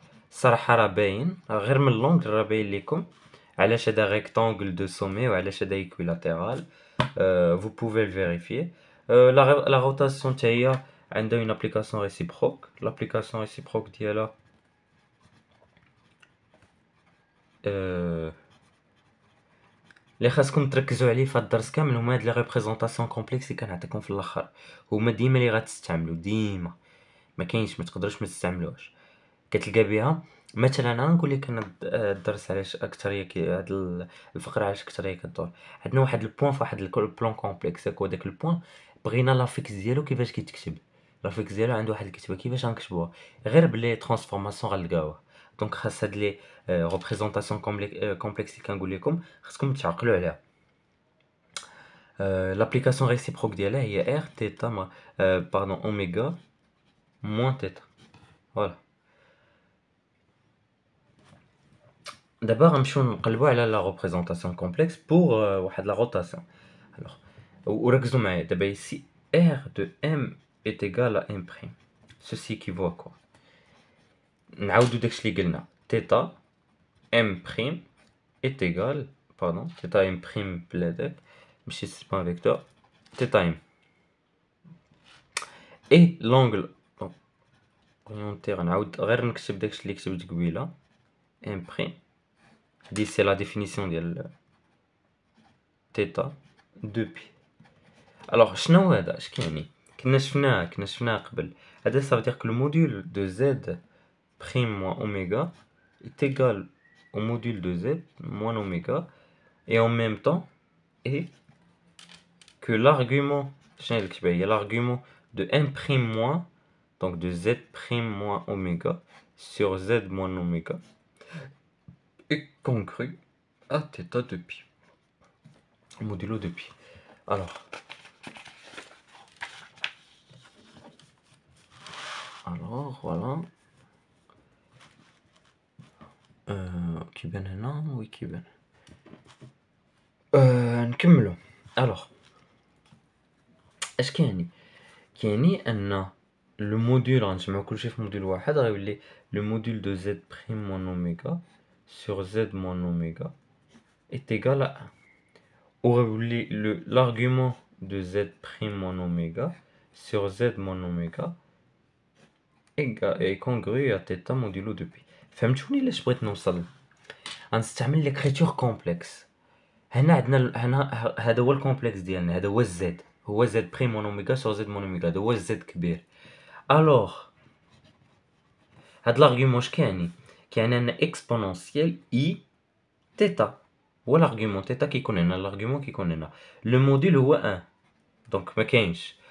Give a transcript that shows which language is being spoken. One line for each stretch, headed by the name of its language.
Arabic: صراحة راه باين غير من اللونغ راه باين ليكم علاش هذا ريكتانغل دو سومي وعلاش هذا ايكويلاتيرال.
French: vous pouvez le vérifier. la rotation حتى هي عندها une application réciproque.
Arabic: l'application réciproque ديالها اللي خاصكم تركزوا عليه في هاد الدرس كامل هما هاد لي ريبريزونطاسيون كومبلكس اللي كنعطيكم في الاخر. هما ديما اللي غتستعملوا ديما ما كاينش ما تقدروش ما تستعملوهاش. كتلقى بها مثلا غنقول لك انا الدرس علاش اكثريه هاد الفقره علاش اكثريه كدور. عندنا واحد البوان في واحد البلان كومبلكس، هو داك البوان بغينا لافيكس ديالو كيفاش كيتكتب. لافيكس ديالو عنده واحد الكتابه كيفاش غنكتبوها غير بلي ترانسفورماسيون غنلقاوها. دونك خاص هاد لي ريبريزونطاسيون كومبلكس اللي كنقول لكم خاصكم تعقلوا عليها.
French: l'application réciproque ديالها هي r θ pardon oméga moins θ. voilà.
Arabic: دابا غنمشيو نقلبوا على لا ريبريزونطاسيون كومبلكس بور واحد لا روتاسيون.
French: alors وركزوا معايا دابا ici r de m est égal à m prime. ceci équivaut à quoi؟ نعاودو داكشي اللي قلنا θ m prime est égal pardon θ m prime بلادك ماشي c'est pas un vecteur θ m et l'angle orienté غنعاود غير نكتب داكشي اللي كتبت قبيله m prime دي c'est la définition ديال θ de pi.
Arabic: alors شنو هذا اش كيعني؟ كنا شفناه قبل.
French: هذا ça veut dire que le module de z prime moins oméga est égal au module de z moins oméga et en même temps et que l'argument l'argument de m prime moins donc de z prime moins oméga sur z moins oméga est congru à θ de pi modulo de pi.
Arabic: alors voilà كيبان هنا وي كيبان نكملو.
French: alors اش كيعني؟ كيعني ان لو موديل غنجمعو كلشي في موديل واحد غيولي لو موديل دو z prime moins oméga sur z moins oméga est égal à 1 وغيولي l'argument de z prime moins oméga sur z moins oméga est congru à θ modulo de pi.
Arabic: فهمتوني لاش بغيت نوصل؟ غنستعمل ليكريتور كومبلكس. هنا عندنا هنا هذا هو الكومبلكس ديالنا، هذا هو الزد، هو زد بريم مون اوميغا سور زد مون اوميغا، هذا هو الزد كبير. الوغ هاد لارغيومون اش كيعني؟ كيعني ان اكسبونونسيال اي تيتا هو لارغيومون تيتا كيكون هنا، لارغيومون كيكون هنا، لو موديل هو 1 دونك ما كاينش.